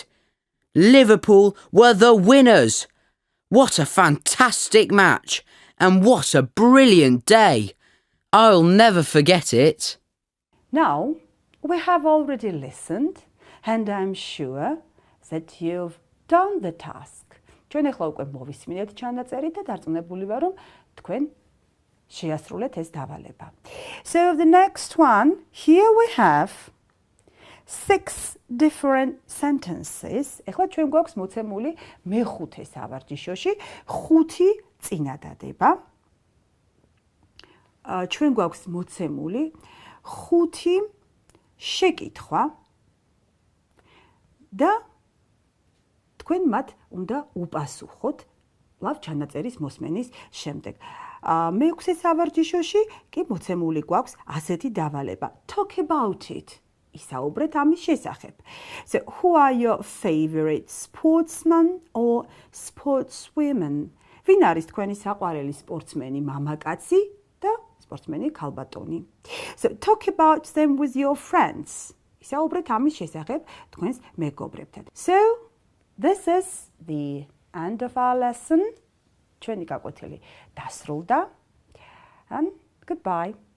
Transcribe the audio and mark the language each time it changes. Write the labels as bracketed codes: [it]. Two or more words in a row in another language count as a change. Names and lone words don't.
[en] Liverpool were the winners. What a fantastic match and what a brilliant day. I'll never forget it. Now, we have already listened and I'm sure that you've done the task. [ka] ჩვენ ახლა უკვე მოვისმინეთ ჩანაწერი და დარწმუნებული ვარ, რომ თქვენ შეასრულეთ ეს დავალება. [en] So the next one, here we have 6 different sentences. [ka] ახლა ჩვენ გვაქვს მოცემული მეხუთე სავარჯიშოში 5 წინადადება. ჩვენ გვაქვს მოცემული 5 შეკითხვა და თქვენ მათ უნდა უპასუხოთ ლավ ჩანაწერის მოსმენის შემდეგ. მეექვსე სავარჯიშოში კი მოცემული გვაქვს ასეთი დავალება. [en] Talk about it. [ka] ისაუბრეთ ამის შესახებ. [en] So, who are your favorite sportsmen or sportswomen? [ka] ვინ არის თქვენი საყვარელი სპორტსმენი, მამაკაცი და სპორტსმენი ქალბატონი? [en] So, talk about them with your friends. [ka] ისაუბრეთ ამის შესახებ თქვენს მეგობრებთან. [en] So, this is the end of our lesson. [ka] ჩვენი გაკვეთილი დასრულდა. [en] And goodbye.